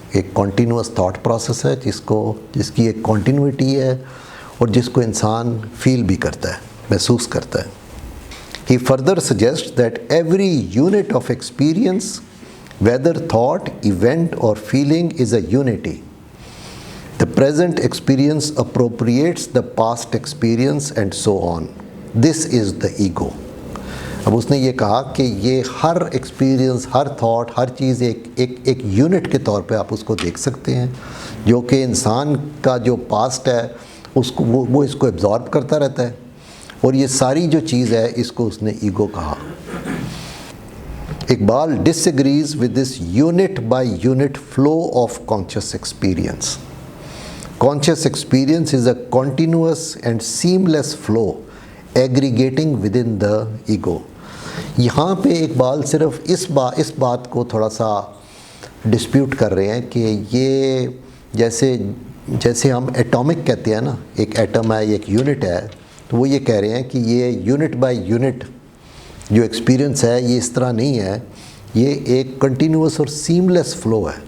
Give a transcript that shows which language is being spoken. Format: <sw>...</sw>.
<ur>ایک continuous thought process ہے جس کی ایک کنٹینیوٹی ہے اور جس کو انسان فیل بھی کرتا ہے, محسوس کرتا ہے.</ur> <en>He further suggests that every unit of experience, whether thought, event or feeling, is a unity. The present experience appropriates the past experience and so on. This is the ego.</en> <ur>اب اس نے یہ کہا کہ یہ ہر ایکسپیرئنس, ہر thought, ہر چیز ایک unit کے طور پہ آپ اس کو دیکھ سکتے ہیں جو کہ انسان کا جو پاسٹ ہے اس کو وہ اس کو ایبزارب کرتا رہتا ہے, اور یہ ساری جو چیز ہے اس کو اس نے ایگو کہا.</ur> <en>Iqbal dish agrees with this unit by unit flow of conscious experience. Conscious experience is a continuous and seamless flu ایگریگیٹنگ with in the ego.</en> <ur>یہاں پہ اقبال صرف اس بات کو تھوڑا سا ڈسپیوٹ کر رہے ہیں کہ یہ جیسے ہم ایٹامک کہتے ہیں نا, ایک ایٹم ہے, ایک یونٹ ہے, تو وہ یہ کہہ رہے ہیں کہ یہ یونٹ بائی یونٹ جو ایکسپیرئنس ہے یہ اس طرح نہیں ہے, یہ ایک کنٹینیوس اور سیملیس فلو ہے.</ur>